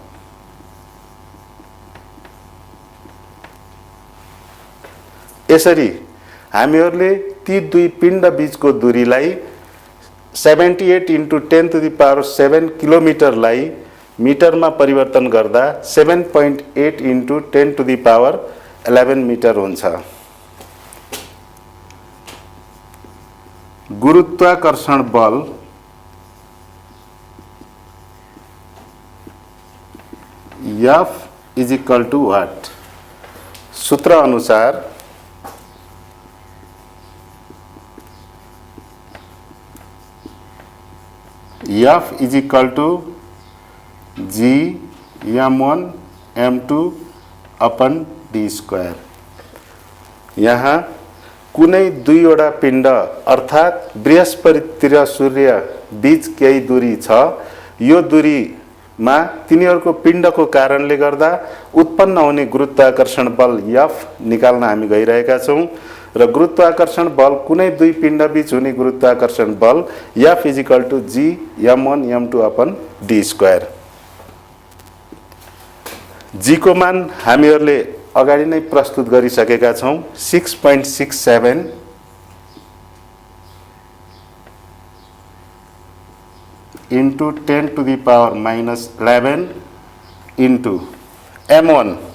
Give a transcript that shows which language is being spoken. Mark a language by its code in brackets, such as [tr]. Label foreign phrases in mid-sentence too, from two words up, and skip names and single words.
[ne] यसरी हामीहरूले ती दुई पिण्ड बीचको दूरीलाई 78 [en] into 10 to the power [ne] 7 किलोमिटरलाई मिटरमा परिवर्तन गर्दा 7.8 [en] into 10 to the power [ne] 11 मिटर हुन्छ। गुरुत्वाकर्षण बल [en] F is equal to what? [ne] सूत्र अनुसार [en] F is equal to G M1 M2 upon D square. [ne] यहाँ कुनै दुईवटा पिण्ड अर्थात् बृहस्पति र सूर्य बीच केही दूरी छ। यो दूरीमा तिनीहरूको पिण्डको कारणले गर्दा उत्पन्न हुने गुरुत्वाकर्षण बल F निकाल्न हामी गइरहेका छौं। र गुरुत्वाकर्षण बल कुनै दुई पिण्ड बीच हुने गुरुत्वाकर्षण बल [en] F is equal to G M1 M2 upon D square. [ne] G को मान हामीहरूले अगाडि नै प्रस्तुत गरिसकेका छौं। [en] 6.67 into 10 to the power -11 into M1